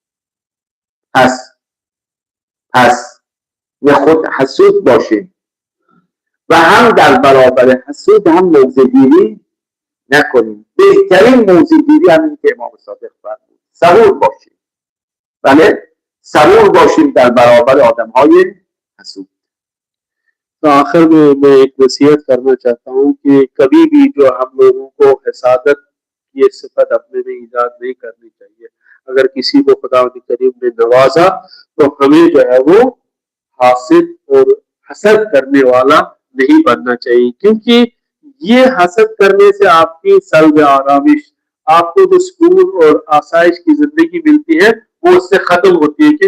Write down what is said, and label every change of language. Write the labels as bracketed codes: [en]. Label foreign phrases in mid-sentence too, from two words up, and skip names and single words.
[fa] پس یه خود حسود باشیم و هم در برابر حسود هم موضع‌گیری نکنیم. بهترین موضع‌گیری همین که امام صادق فرمود، صبور باشیم. بله، صبور باشیم در برابر آدم‌های حسود. [ur] تو آخر میں میں ایک وصیت کرنا چاہتا ہوں کہ کبھی بھی جو ہم لوگوں کو حسادت کی صفت اپنے میں ایجاد نہیں کرنی چاہیے. اگر کسی کو خدا کریم نے نوازا تو ہمیں جو ہے وہ حاسد اور حسد کرنے والا نہیں بننا چاہیے، کیونکہ یہ حسد کرنے سے آپ کی [fa] سلب آرامش, [ur] آپ کو جو سکون اور آسائش کی زندگی ملتی ہے وہ اس سے ختم ہوتی ہے.